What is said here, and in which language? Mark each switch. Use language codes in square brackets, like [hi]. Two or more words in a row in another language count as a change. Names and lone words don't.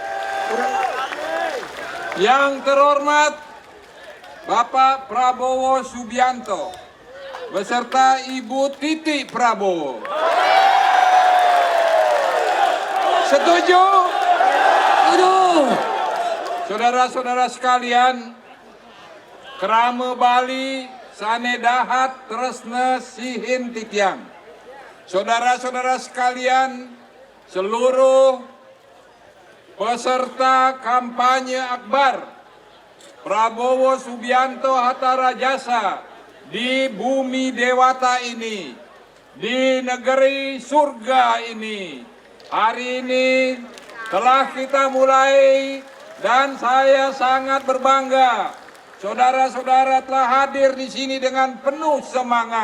[id] Yang terhormat Bapak Prabowo Subianto beserta Ibu Titi Prabowo. Setuju? Setuju. Saudara-saudara sekalian, [ban] Krame Bali sanedahat tresna sihin titiang. [id] Saudara-saudara sekalian, seluruh peserta kampanye akbar Prabowo Subianto Hatta Rajasa di bumi dewata ini, di negeri surga ini, hari ini telah kita mulai, dan saya sangat berbangga saudara-saudara telah hadir di sini dengan penuh semangat.